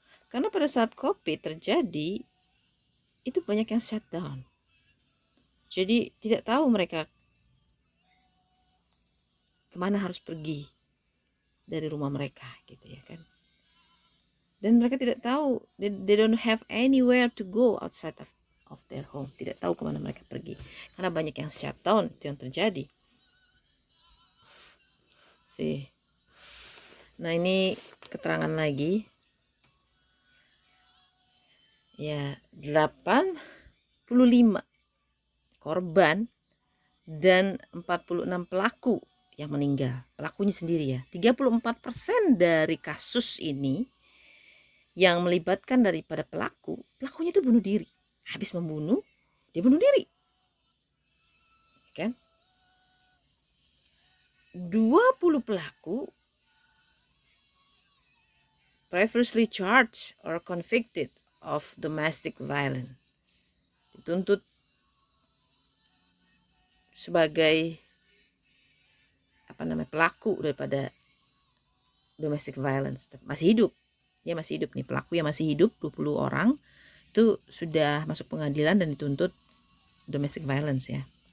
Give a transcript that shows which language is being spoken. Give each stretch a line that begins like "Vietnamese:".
Indonesian: Karena pada saat COVID terjadi, itu banyak yang shutdown. Jadi tidak tahu mereka kemana harus pergi dari rumah mereka, gitu ya kan. Dan mereka tidak tahu,
English: they don't have anywhere to go outside of their home.
Indonesian: Tidak tahu kemana mereka pergi. Karena banyak yang shutdown, itu yang terjadi. Nah, ini keterangan lagi. Ya, 85 korban dan 46 pelaku yang meninggal. Pelakunya sendiri ya. 34% dari kasus ini yang melibatkan daripada pelakunya itu bunuh diri. Habis membunuh, dia bunuh diri. Kan?
English: 20 pelaku previously charged or convicted of domestic violence.
Indonesian: Dituntut sebagai pelaku daripada domestic violence. Masih hidup. Dia masih hidup nih, pelaku yang masih hidup 20 orang itu sudah masuk pengadilan dan dituntut domestic violence ya.